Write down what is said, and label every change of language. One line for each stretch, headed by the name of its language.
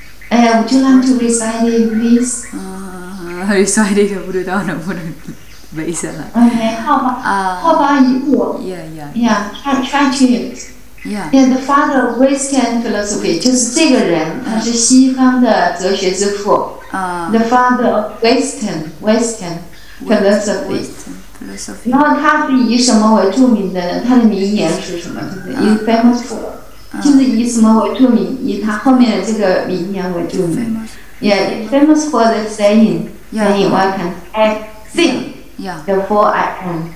English: Would you like to recite it, please? Recite it
Chinese: 不知道能不能背下来。
English: Okay, how about you? Yeah. Try to. Yeah, the father of Western philosophy
Chinese: 就是这个人，他是西方的哲学之父。
English: The father of Western philosophy。
Chinese: 然后他是以什么为著名的呢？他的名言是什么？就是以
English: famous for，
Chinese: 就是以什么为著名？以他后面的这个名言为著名。
English: Yeah, famous for the saying, I can think, therefore I am.